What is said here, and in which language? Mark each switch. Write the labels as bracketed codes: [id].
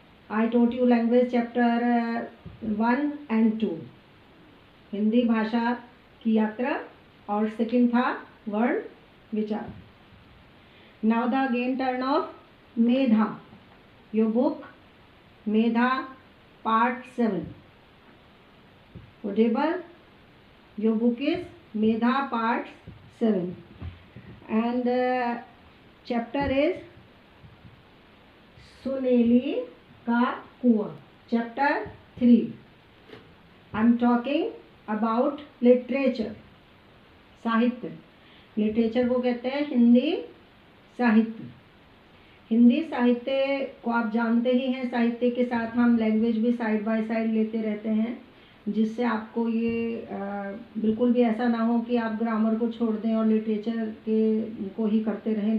[en] I taught you language chapter 1 and 2, [hi] Hindi भाषा की यात्रा, और सेकंड था वर्ड विचार। [en] Now the again turn of Medha, your book Medha part 7। whatever your book is Medha part 7 and chapter is Suneli का कुआं, chapter 3। I'm talking about literature, साहित्य। [hi] Literature को कहते हैं हिंदी साहित्य। हिंदी साहित्य को आप जानते ही हैं, साहित्य के साथ हम लैंग्वेज भी [en] side by side [hi] लेते रहते हैं, जिससे आपको ये बिल्कुल भी ऐसा ना हो कि आप ग्रामर को छोड़ दें और लिटरेचर के को ही करते रहें।